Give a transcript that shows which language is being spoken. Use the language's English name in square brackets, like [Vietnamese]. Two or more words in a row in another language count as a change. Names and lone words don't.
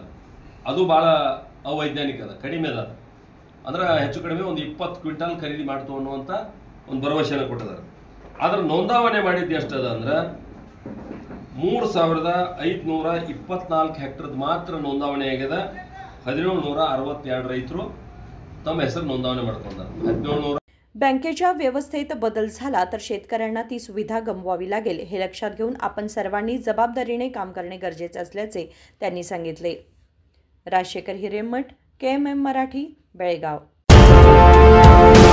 [Kannada] ಅದು ಬಹಳ ಅವೈಜ್ಞಾನಿಕ ಅದ, ಕಡಿಮೆ ಅದ. ಅಂದ್ರೆ ಹೆಚ್ಚು ಕಡಿಮೆ ಒಂದು 20 ಕ್ವಿಂಟಾಲ್ ಖರೀದಿ ಮಾಡ್ತು ಅನ್ನುವಂತ ಒಂದು ಭರವಸೆಯನ್ನು ಕೊಟ್ಟಿದ್ದಾರೆ. ಆದ್ರೆ ನೋಂದಾವಣೆ ಮಾಡಿದ್ದು ಎಷ್ಟದ ಅಂದ್ರೆ 3,524 ಹೆಕ್ಟರ್ ಮಾತ್ರ ನೋಂದಾವಣೆ ಆಗಿದೆ. 1,762 ರೈತರು ತಮ್ಮ ಹೆಸರ ನೋಂದವಣಿ ಮಾಡ್ಕೊಂಡಾರ. 1,700 [Marathi] बँकेच्या व्यवस्थेत बदल झाला तर शेतकऱ्यांना ती सुविधा गमवावी लागेल हे लक्षात घेऊन आपण सर्वांनी जबाबदारीने काम करणे गरजेचे असल्याचे त्यांनी सांगितले. राजशेखर हिरेमठ, KMM मराठी, बेळगाव.